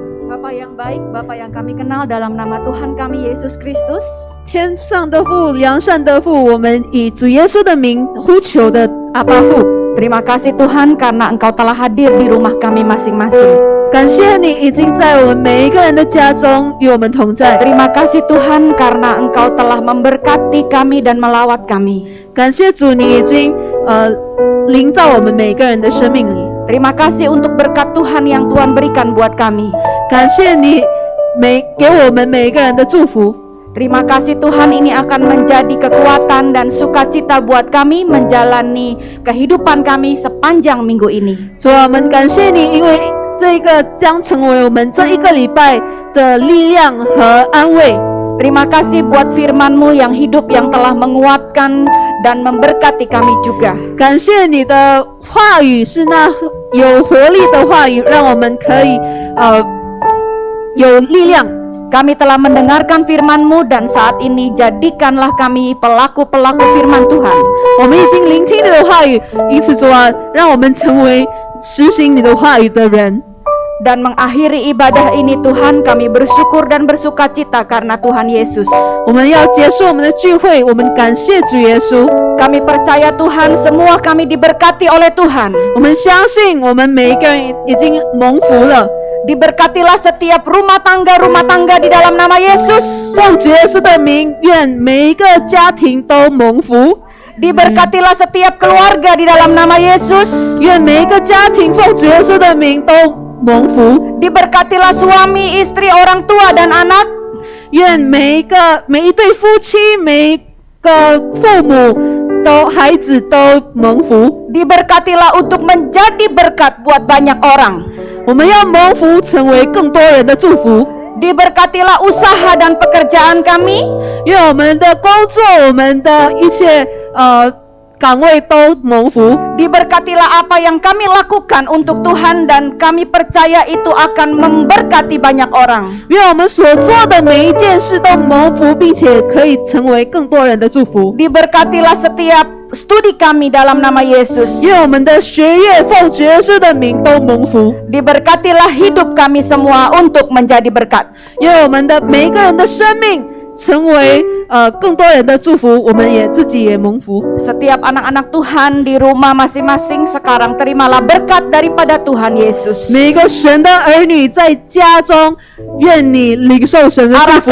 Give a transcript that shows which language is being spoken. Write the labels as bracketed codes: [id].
[id] Bapa yang baik, Bapa yang kami kenal dalam nama Tuhan kami Yesus Kristus. [zh] 天上的父，良善的父，我们以主耶稣的名呼求的阿爸父， [id] Terima kasih Tuhan karena Engkau telah hadir di rumah kami masing-masing. [zh] 感谢你已经在我们每一个人的家中与我们同在。 [id] Terima kasih Tuhan karena Engkau telah memberkati kami dan melawat kami. [zh] 感谢主，你已经临到我们每个人的生命里。 [id] Terima kasih untuk berkat Tuhan yang Tuhan berikan buat kami. [zh] 感谢你给我们每一个人的祝福。 [id] Terima kasih Tuhan ini akan menjadi kekuatan dan sukacita buat kami menjalani kehidupan kami sepanjang minggu ini. [zh] 主啊，我们感谢你，因为这个将成为我们这一个礼拜的力量和安慰。 [id] Terima kasih buat firman-Mu yang hidup yang telah menguatkan dan memberkati kami juga. [zh] 感谢你的话语是那有活力的话语，让我们可以有力量。 [id] Kami telah mendengarkan firman-Mu dan saat ini jadikanlah kami pelaku-pelaku firman Tuhan. [zh] 我们已经聆听你的话语，因此主啊，让我们成为实行你的话语的人。 [id] Dan mengakhiri ibadah ini Tuhan, kami bersyukur dan bersukacita karena Tuhan Yesus. [zh] 我们要结束我们的聚会，我们感谢主耶稣。 [id] Kami percaya Tuhan, semua kami diberkati oleh Tuhan. [zh] 我们相信我们每一个人已经蒙福了。 [id] Diberkatilah setiap rumah tangga di dalam nama Yesus. [zh] 奉主耶稣的名，愿每一个家庭都蒙福。 [id] Diberkatilah setiap keluarga di dalam nama Yesus. [zh] 愿每一个家庭奉主耶稣的名都蒙福。 [id] Diberkatilah suami, istri, orang tua dan anak. [zh] 愿每一对夫妻，每一个父母孩子都蒙福。 [id] Diberkatilah untuk menjadi berkat buat banyak orang. [zh] 我们要蒙福，成为更多人的祝福。 [id] Diberkatilah usaha dan pekerjaan kami. [zh] 愿我们的工作，我们的一切岗位都蒙福。 [id] Diberkatilah apa yang kami lakukan untuk Tuhan dan kami percaya itu akan memberkati banyak orang. [zh] 愿我们所做的每一件事都蒙福，并且可以成为更多人的祝福。 [id] Diberkatilah setiap studi kami dalam nama Yesus. [zh] 愿我们的学业奉主耶稣的名都蒙福。 [id] Diberkatilah hidup kami semua untuk menjadi berkat. [zh] 愿我们的每一个人的生命成为更多人的祝福，我们也自己也蒙福。 [id] Setiap anak-anak Tuhan di rumah masing-masing sekarang terimalah berkat daripada Tuhan Yesus. [zh] 每一个神的儿女在家中，愿你领受神的祝福。